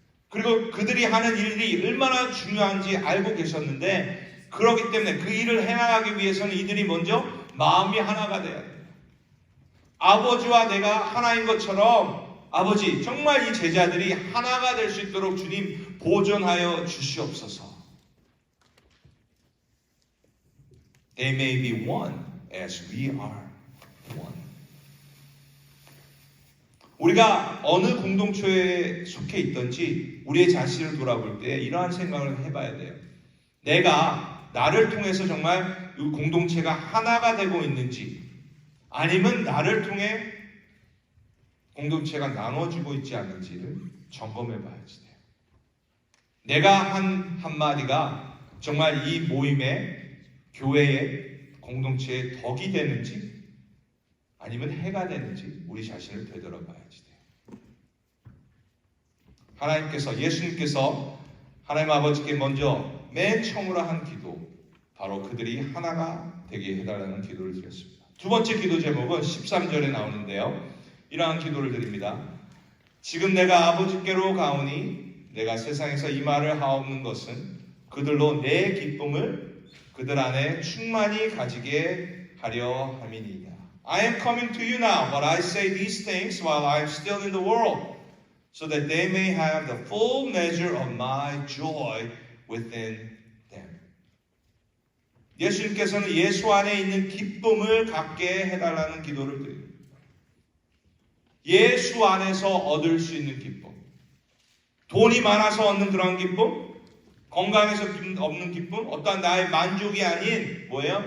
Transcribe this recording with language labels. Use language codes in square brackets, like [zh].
[ko] 그리고 그들이 하는 일이 얼마나 중요한지 알고 계셨는데 그렇기 때문에 그 일을 해나가기 위해서는 이들이 먼저 마음이 하나가 돼야 돼요. 아버지와 내가 하나인 것처럼 아버지 정말 이 제자들이 하나가 될 수 있도록 주님 보존하여 주시옵소서. [en] They may be one as we are one. [ko] 우리가 어느 공동체에 속해 있든지 우리의 자신을 돌아볼 때 이러한 생각을 해봐야 돼요. 내가 나를 통해서 정말 이 공동체가 하나가 되고 있는지 아니면 나를 통해 공동체가 나눠지고 있지 않는지를 점검해 봐야지 돼요. 내가 한 한마디가 정말 이 모임에 교회의 공동체의 덕이 되는지 아니면 해가 되는지 우리 자신을 되돌아봐야지 돼요. 하나님께서 예수님께서 하나님 아버지께 먼저 맨 처음으로 한 기도 바로 그들이 하나가 되게 해달라는 기도를 드렸습니다. 두 번째 기도 제목은 13절에 나오는데요. 이러한 기도를 드립니다. 지금 내가 아버지께로 가오니 내가 세상에서 이 말을 하옵는 것은 그들로 내 기쁨을 그들 안에 충만히 가지게 하려 함이니이다. [en] I am coming to you now, but I say these things while I am still in the world, so that they may have the full measure of my joy within them. [ko] 예수님께서는 예수 안에 있는 기쁨을 갖게 해달라는 기도를 드립니다. 예수 안에서 얻을 수 있는 기쁨. 돈이 많아서 얻는 그런 기쁨, 건강에서 얻는 기쁨, 어떠한 나의 만족이 아닌 뭐예요?